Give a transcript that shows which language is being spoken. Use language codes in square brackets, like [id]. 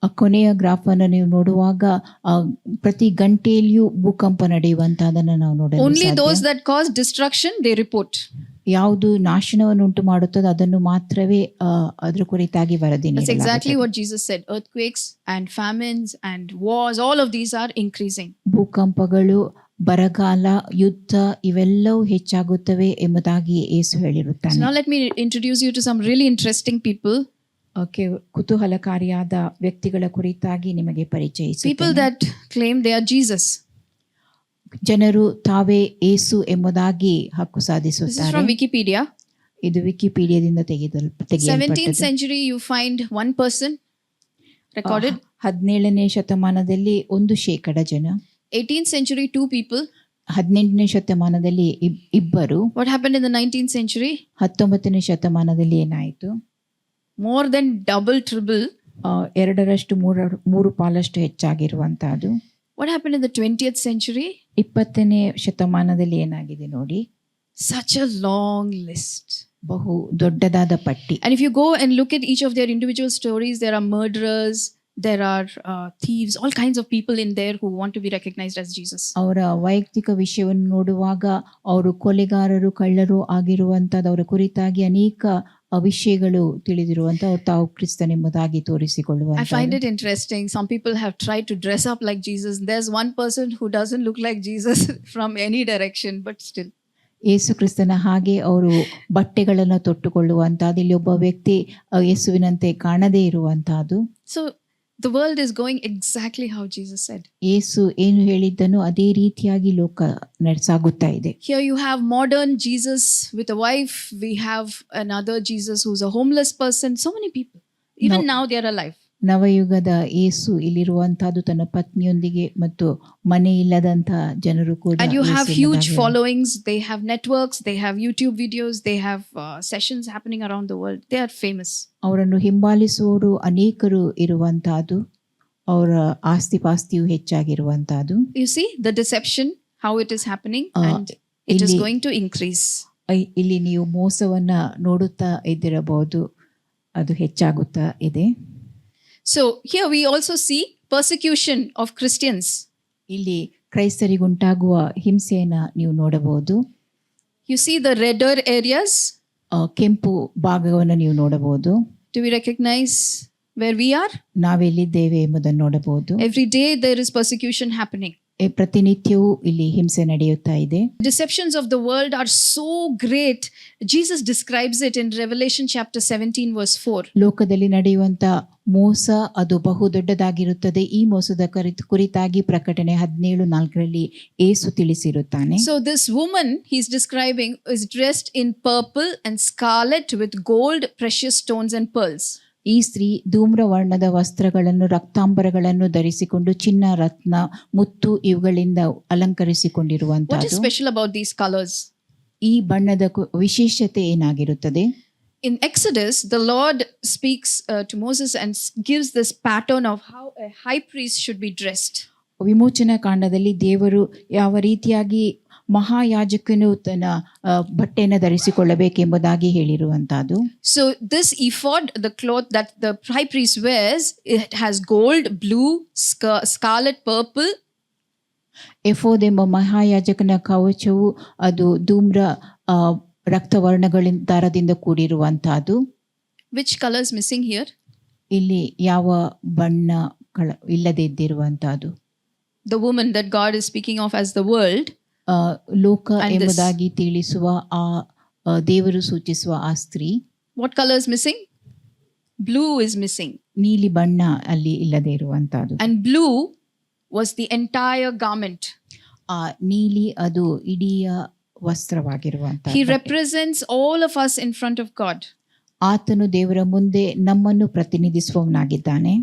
[kn] ಕೊನೆಯ ಗ್ರಾಫ್ ಅನ್ನು ನೀವು ನೋಡುವಾಗ ಪ್ರತಿ ಗಂಟೆಯಲ್ಲಿಯೂ ಭೂಕಂಪ ನಡೆಯುವಂತಹದನ್ನು ನಾವು ನೋಡಬಹುದು. [en] Only those that cause destruction they report. [kn] ಯಾವುದು ನಾಶನವನ್ನು ಉಂಟು ಮಾಡುತ್ತದೆ ಅದನ್ನು ಮಾತ್ರವೇ ಅದರ ಕುರಿತಾಗಿ ವರದಿ ನೀಡಲಾಗುತ್ತದೆ. [en] That's exactly what Jesus said. Earthquakes and famines and wars, all of these are increasing. [kn] ಭೂಕಂಪಗಳು, ಬರಗಾಲ, ಯುದ್ಧ ಇವೆಲ್ಲವೂ ಹೆಚ್ಚಾಗುತ್ತವೆ ಎಂಬುದಾಗಿ ಯೇಸು ಹೇಳಿರುತ್ತಾನೆ. [en] So now let me introduce you to some really interesting people. [kn] ಕುತೂಹಲಕಾರಿಯಾದ ವ್ಯಕ್ತಿಗಳ ಕುರಿತಾಗಿ ನಿಮಗೆ ಪರಿಚಯಿಸುತ್ತೇನೆ. [en] People that claim they are Jesus. [kn] ಜನರು ತಾವೇ ಯೇಸು ಎಂಬುದಾಗಿ ಹಕ್ಕು [en] This is [kn] ಸಾಧಿಸುತ್ತಾರೆ. [en] from Wikipedia. [kn] ಇದು ವಿಕಿಪೀಡಿಯಾದಿಂದ [en] 17th century you find one person recorded. [kn] 17ನೇ ಶತಮಾನದಲ್ಲಿ 1% ಜನ. [en] 18th century 2 people. [kn] 18ನೇ ಶತಮಾನದಲ್ಲಿ ಇಬ್ಬರು. [en] What happened in the 19th century? [kn] 19ನೇ ಶತಮಾನದಲ್ಲಿ ಏನಾಯಿತು? [en] More than double, triple. [kn] 2ರಷ್ಟು 3 ಪಾಲಷ್ಟು ಹೆಚ್ಚಾಗಿರುವಂತಹದ್ದು. [en] What happened in the 20th century? [kn] 20ನೇ ಶತಮಾನದಲ್ಲಿ ಏನಾಗಿದೆ ನೋಡಿ. [en] Such a long list. [kn] ಬಹು ದೊಡ್ಡದಾದ ಪಟ್ಟಿ. [en] And if you go and look at each of their individual stories, there are murderers, there are thieves, all kinds of people in there who want to be recognized as Jesus. [kn] ಅವರ ವೈಯಕ್ತಿಕ ವಿಷಯವನ್ನು ನೋಡುವಾಗ ಅವರು ಕೊಲೆಗಾರರು, ಕಳ್ಳರು ಆಗಿರುವಂತಹದ್ದು ಅವರ ಕುರಿತಾಗಿ ಅನೇಕ ವಿಷಯಗಳು ತಿಳಿದಿರುವಂತ ಅವರು ತಾವು ಕ್ರಿಸ್ತನೆಂಬುದಾಗಿ ತೋರಿಸಿಕೊಳ್ಳುವಂತ. [en] I find it interesting. Some people have tried to dress up like Jesus. There's one person who doesn't look like Jesus from any direction, but still. [kn] ಯೇಸು ಕ್ರಿಸ್ತನ ಹಾಗೆ ಅವರು ಬಟ್ಟೆಗಳನ್ನು ತೊಟ್ಟುಕೊಳ್ಳುವಂತಹದ್ದು. ಇಲ್ಲಿ ಒಬ್ಬ ವ್ಯಕ್ತಿ ಯೇಸುವಿನಂತೆ ಕಾಣದೇ ಇರುವಂತಹದ್ದು. [en] So the world is going exactly how Jesus said. [kn] ಯೇಸು ಏನು ಹೇಳಿದ್ದನು ಅದೇ ರೀತಿಯಾಗಿ ಲೋಕ ಸಾಗುತ್ತಾ ಇದೆ. [en] Here you have modern Jesus with a wife. We have another Jesus who's a homeless person. So many people. Even now they are alive. [kn] ನವಯುಗದ ಯೇಸು ಇಲ್ಲಿರುವಂತಹದ್ದು ತನ್ನ ಪತ್ನಿಯೊಂದಿಗೆ ಮತ್ತು ಮನೆ ಇಲ್ಲದಂತ ಜನರು ಕೂಡ [en] And you have [kn] Yesu [en] huge [kn] ಎಂಬುದಾಗಿ [en] followings, they have networks, they have YouTube videos, they have sessions happening around the world. They are famous. [kn] ಅವರನ್ನು ಹಿಂಬಾಲಿಸುವವರು ಅನೇಕರು ಇರುವಂತಹದ್ದು, ಅವರ ಆಸ್ತಿಪಾಸ್ತಿಯು ಹೆಚ್ಚಾಗಿರುವಂತಹದ್ದು. [en] You see the deception, how it is happening, Uh, and it is [kn] ಇಲ್ಲಿ- [en] going to increase. [kn] ಇಲ್ಲಿ ನೀವು ಮೋಸವನ್ನ ನೋಡುತ್ತಾ ಇದ್ದಿರಬಹುದು, ಅದು ಹೆಚ್ಚಾಗುತ್ತಾ ಇದೆ. [en] So here we also see persecution of Christians. [kn] ಇಲ್ಲಿ ಕ್ರೈಸ್ತರಿಗುಂಟಾಗುವ ಹಿಂಸೆಯನ್ನ ನೀವು ನೋಡಬಹುದು. [en] You see the redder areas. [kn] ಕೆಂಪು ಭಾಗವನ್ನು ನೀವು ನೋಡಬಹುದು. [en] Do we recognize where we are? [kn] ನಾವೆಲ್ಲಿದ್ದೇವೆ ಎಂಬುದನ್ನು ನೋಡಬಹುದು. [en] Every day there is persecution happening. [kn] ಪ್ರತಿನಿತ್ಯವೂ ಇಲ್ಲಿ ಹಿಂಸೆ ನಡೆಯುತ್ತಾ ಇದೆ. [en] Deceptions of the world are so great. Jesus describes it in Revelation chapter 17 verse 4. [kn] ಲೋಕದಲ್ಲಿ ನಡೆಯುವಂತ ಮೋಸ ಅದು ಬಹು ದೊಡ್ಡದಾಗಿರುತ್ತದೆ. ಈ ಮೋಸದ ಕುರಿತಾಗಿ ಪ್ರಕಟಣೆ 17:4 ಏಸು ತಿಳಿಸಿರುತ್ತಾನೆ. [en] So this woman he's describing is dressed in purple and scarlet with gold, precious stones and pearls. [kn] ಈ ಸ್ತ್ರೀ ಧೂಮ್ರವರ್ಣದ ವಸ್ತ್ರಗಳನ್ನು, ರಕ್ತಾಂಬರಗಳನ್ನು ಧರಿಸಿಕೊಂಡು ಚಿನ್ನ, ರತ್ನ, ಮುತ್ತು ಇವುಗಳಿಂದ [en] What is [kn] ಅಲಂಕರಿಸಿಕೊಂಡಿರುವಂತಹದ್ದು. [en] special about these colors? [kn] ಈ ಬಣ್ಣದ ವಿಶೇಷತೆ ಏನಾಗಿರುತ್ತದೆ? [en] In Exodus, the Lord speaks to Moses and gives this pattern of how a high priest should be dressed. [kn] ವಿಮೋಚನಾ ಕಾಂಡದಲ್ಲಿ ದೇವರು ಯಾವ ರೀತಿಯಾಗಿ ಮಹಾಯಾಜಕನು ತನ್ನ ಬಟ್ಟೆಯನ್ನು ಧರಿಸಿಕೊಳ್ಳಬೇಕೆಂಬುದಾಗಿ ಹೇಳಿರುವಂತಹದ್ದು. [en] So this ephod, the cloth that the high priest wears, it has gold, blue, scarlet, purple. [kn] ಎಫೋದ್ ಎಂಬ ಮಹಾಯಾಜಕನ ಕವಚವು ಅದು ಧೂಮ್ರ ರಕ್ತವರ್ಣಗಳಿಂದ ದಾರದಿಂದ ಕೂಡಿರುವಂತಹದ್ದು. [en] Which color is missing here? [kn] ಇಲ್ಲಿ ಯಾವ ಬಣ್ಣಗಳ ಇಲ್ಲದೆ ಇದ್ದಿರುವಂತಹದ್ದು. [en] The woman that God is speaking of as the world. [kn] ಲೋಕ [en] And this- [kn] ಎಂಬುದಾಗಿ ತಿಳಿಸುವ ಆ ದೇವರು ಸೂಚಿಸುವ ಆ ಸ್ತ್ರೀ. [en] What color is missing? Blue is missing. [kn] ನೀಲಿ ಬಣ್ಣ ಅಲ್ಲಿ ಇಲ್ಲದೆ ಇರುವಂತಹದ್ದು. [en] And blue was the entire garment. [kn] ಆ ನೀಲಿ ಅದು ಇಡೀ ವಸ್ತ್ರವಾಗಿರುವಂತಹ. [en] He represents all of us in front of God. [kn] ಆತನು ದೇವರ ಮುಂದೆ ನಮ್ಮನ್ನು ಪ್ರತಿನಿಧಿಸುವವನಾಗಿದ್ದಾನೆ.